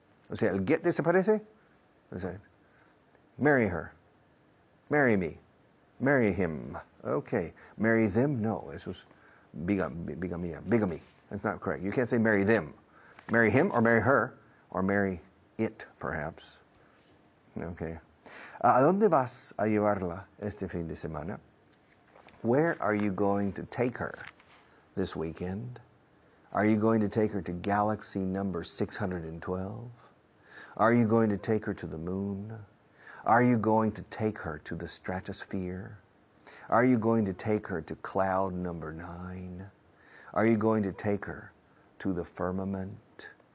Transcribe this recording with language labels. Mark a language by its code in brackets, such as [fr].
[es] O sea, el get desaparece. O sea, [en] marry her. Marry me. Marry him. Okay. Marry them? No. [es] Eso es bigamia. [en] Bigamy. That's not correct. You can't say marry them. Marry him or marry her or marry it, perhaps. Okay. [es] ¿A dónde vas a llevarla este fin de semana? [en] Where are you going to take her this weekend? Are you going to take her to galaxy number 612? Are you going to take her to the moon? Are you going to take her to the stratosphere? Are you going to take her to cloud number 9? Are you going to take her to the firmament?